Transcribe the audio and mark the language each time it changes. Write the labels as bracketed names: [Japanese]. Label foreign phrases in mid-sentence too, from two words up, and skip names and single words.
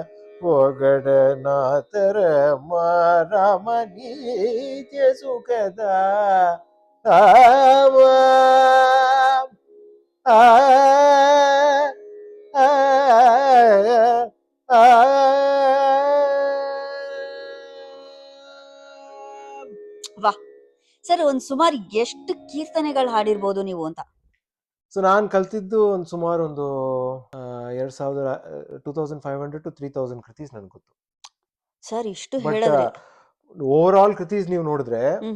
[Telugu] పొగడనాతరమ్మ రామ నిత్య సుఖద ఆమ ఆ ఆ ఆ [Kannada] ವಾ ಸರ್, ಒಂದ್ ಸುಮಾರು ಎಷ್ಟು ಕೀರ್ತನೆಗಳು ಹಾಡಿರ್ಬೋದು ನೀವು ಅಂತ? ಸೊ ನಾನು ಕಲ್ತಿದ್ದು ಒಂದು ಸುಮಾರು ಒಂದು 2500 to 3000 ಕೃತೀಸ್ ನನ್ಗೆ ಗೊತ್ತು. ಸರ್, ಇಷ್ಟು ಬಟ್ ಹೇಳಿದ್ರೆ [English] over all [Kannada] ಕೃತೀಸ್ ನೀವು ನೋಡಿದ್ರೆ ಹ್ಮ್